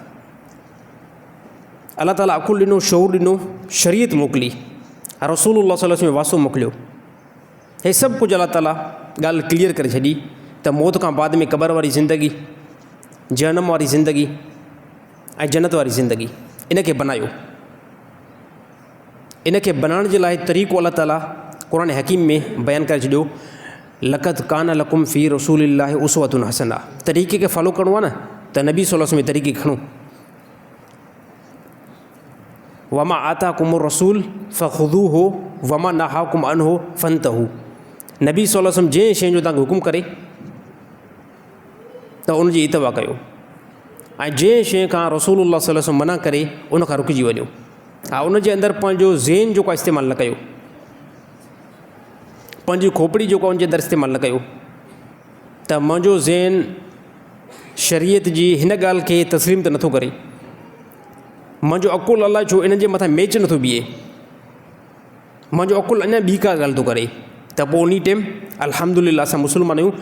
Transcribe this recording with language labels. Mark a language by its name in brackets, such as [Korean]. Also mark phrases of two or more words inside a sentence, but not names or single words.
[Sindhi] अल्लाह ताला अकुल ॾिनो, शऊर ॾिनो, शरीयत मोकिली, रसूलुल्लाह [Arabic] صلى الله عليه وسلم [Sindhi] वासो मोकिलियो, हे सभु कुझु अल्लाह ताला ॻाल्हि क्लियर करे छॾी त मौत खां बाद में क़बर वारी ज़िंदगी, जहन्नम वारी ज़िंदगी ऐं जन्नत वारी ज़िंदगी, इनखे बनायो। इनखे बनाइण जे लाइ तरीक़ो अल्लाह ताला क़ुरान हकीम में बयानु करे छॾियो, [Arabic] لقد كان لكم في رسول الله أسوة حسنة. [Sindhi] तरीक़े खे फॉलो करिणो आहे न, त त नबी [Arabic] صلى الله عليه وسلم [Sindhi] जे तरीक़े खणो। [Arabic] وما آتاكم الرسول فخذوه وما نهاكم عنه فانتهوا. [Sindhi] नबी [Arabic] صلى الله عليه وسلم [Sindhi] जंहिं शइ जो तव्हांखे हुकुम करे त उनजी इतबा कयो, ऐं जंहिं शइ खां रसूलुल्लाह [Arabic] صلى الله عليه وسلم [Sindhi] मना करे उन खां रुकिजी वञो। हा, उनजे अंदरि पंहिंजो ज़हन जेको आहे इस्तेमालु न कयो, पंहिंजी खोपड़ी जेको आहे उनजे अंदरि इस्तेमालु न कयो त मुंहिंजो ज़हन शरीयत जी हिन ॻाल्हि खे तस्लीम त नथो करे, मुंहिंजो अकुलु अलाए छो इन्हनि जे मथां मैच नथो बीहे, मुंहिंजो अकुलु अञा ॿी का ॻाल्हि थो करे, त पोइ उन टाइम अल्हम्दुलिल्लाह असां मुस्लमान आहियूं।